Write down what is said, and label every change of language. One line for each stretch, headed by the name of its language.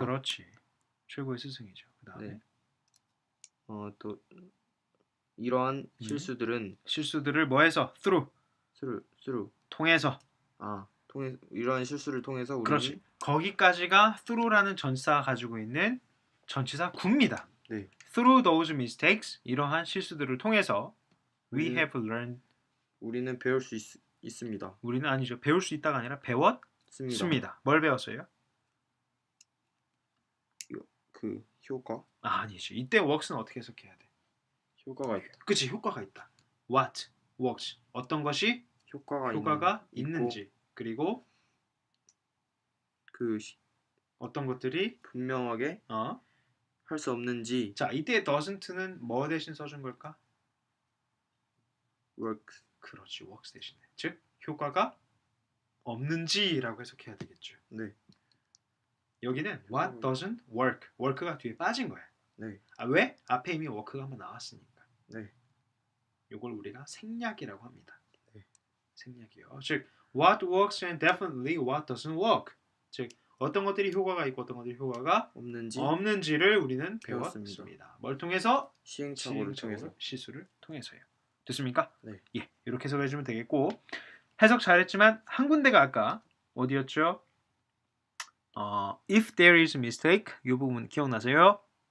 Korean: 그렇지. 최고의 스승이죠. 그다음에 네. 또 이러한 실수들을 뭐해서 through 통해서 이러한 실수를 통해서 우리는 그렇지. 거기까지가 through라는 전치사가 가지고 있는 전치사 굽니다. 네.
English: Through those mistakes, 이러한 실수들을 통해서 we
Korean: 우리는-
English: have learned,
Korean: 우리는 배울 수 있습니다. 우리는 아니죠. 배울 수 있다가 아니라 배웠습니다. 뭘 배웠어요? 그 효과? 아니지. 이때 works는 어떻게 해석해야 돼? 효과가 있다. 그치, 효과가 있다. What works, 어떤 것이 효과가 있는지, 그리고 그 어떤 것들이 분명하게 할 수 없는지. 자, 이때 doesn't는 뭐 대신 써준 걸까?
English: works.
Korean: 그렇지, works 대신에. 즉 효과가 없는지라고 해석해야 되겠죠. 네. 여기는 what doesn't work, work가 뒤에 빠진 거야. 네. 왜? 앞에 이미 work가 한번 나왔으니까. 네. 이걸 우리가 생략이라고 합니다. 네. 생략이요.
English: 즉 what works and definitely what doesn't work.
Korean: 즉 어떤 것들이 효과가 있고 어떤 것들이 효과가 없는지를 우리는 배웠습니다. 뭘 통해서? 시행착오를 통해서. 실수를 통해서요. 됐습니까? 네. 예, 이렇게 해석해 주면 되겠고, 해석 잘했지만 한 군데가 아까 어디였죠?
English: If there is a mistake, 이 부분 기억나세요?